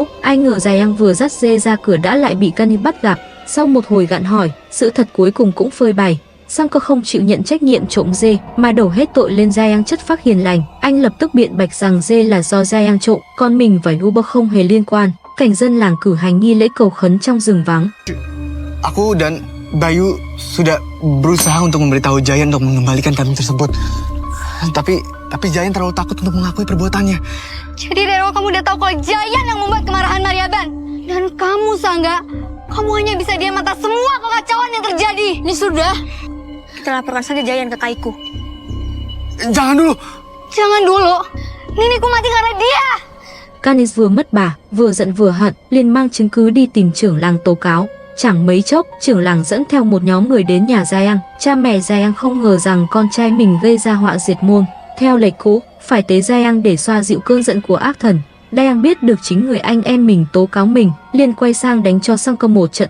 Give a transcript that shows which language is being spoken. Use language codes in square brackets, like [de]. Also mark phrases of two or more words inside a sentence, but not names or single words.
[vi] Ai ngờ Giang vừa dắt dê ra cửa đã lại bị Cani bắt gặp. Sau một hồi gạn hỏi, sự thật cuối cùng cũng phơi bày. Sang-cơ không chịu nhận trách nhiệm trộm dê mà đổ hết tội lên Giang chất phác hiền lành. Anh lập tức biện bạch rằng dê là do Giang trộm, còn mình và Yuber không hề liên quan. Cảnh dân làng cử hành nghi lễ cầu khấn trong rừng vắng. [id] Aku dan Bayu sudah berusaha untuk memberitahu Jayan untuk mengembalikan kambing tersebut. Tapi Jayan terlalu takut untuk mengakui perbuatannya. Jadi Rero, kamu udah tahu kalau Jayan yang membuat kemarahan Mariaban. Dan kamu, Sangga, kamu hanya bisa diam atas semua kekacauan yang terjadi. Ini sudah. Kita laporkan saja Jayan ke Kaiku. Jangan dulu. Jangan dulu. Niniku mati karena dia. [vi] Canis vừa mất bà, vừa giận vừa hận, liền mang chứng cứ đi tìm trưởng làng tố cáo. Chẳng mấy chốc, trưởng làng dẫn theo một nhóm người đến nhà Giang. Cha mẹ Giang không ngờ rằng con trai mình gây ra họa diệt môn. Theo lệch cũ, phải tế Giang để xoa dịu cơn giận của ác thần. Giang biết được chính người anh em mình tố cáo mình, liền quay sang đánh cho Sang-cơ một trận.